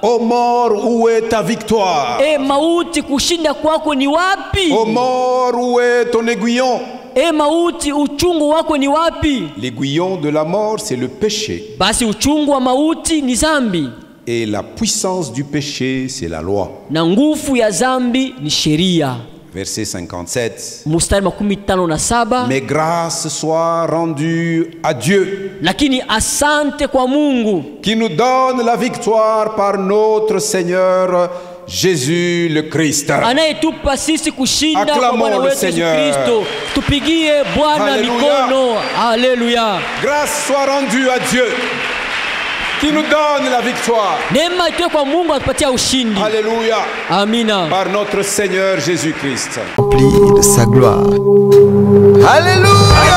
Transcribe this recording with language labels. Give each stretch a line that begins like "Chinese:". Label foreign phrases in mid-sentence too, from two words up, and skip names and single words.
French: Ô mort, où est ta victoire?
Swahili: Mauti, kushinda kwako ni wapi?
French: Ô mort, où est ton aiguillon?
Swahili: Mauti, uchungu wako ni wapi?
French: L'aiguillon de la mort, c'est le péché.
Swahili: Basi uchungu wa mauti ni zambi,
French: Et la puissance du péché, c'est la loi.
Swahili: na nguvu ya zambi ni sheria.
French: Verset 57.
Swahili: Mstari 57.
French: Mais grâce soit rendue à Dieu,
Swahili: Lakini asante kwa Mungu
French: qui nous donne la victoire par notre Seigneur Jésus le Christ.
Swahili: anayetupa sisi kushinda kwa
French: Acclamons
Swahili: Bwana
French: le
Swahili: wetu Yesu
French: Seigneur.
Swahili: Kristo. Tupigie Bwana
French: Alléluia.
Swahili: mikono. Haleluya.
French: Grâce soit rendue à Dieu qui nous donne la victoire.
Swahili: Neema itoe kwa Mungu atupatia ushindi.
French: Alléluia.
Swahili: Amina.
French: Par notre Seigneur Jésus-Christ. Rempli de sa gloire. Alléluia.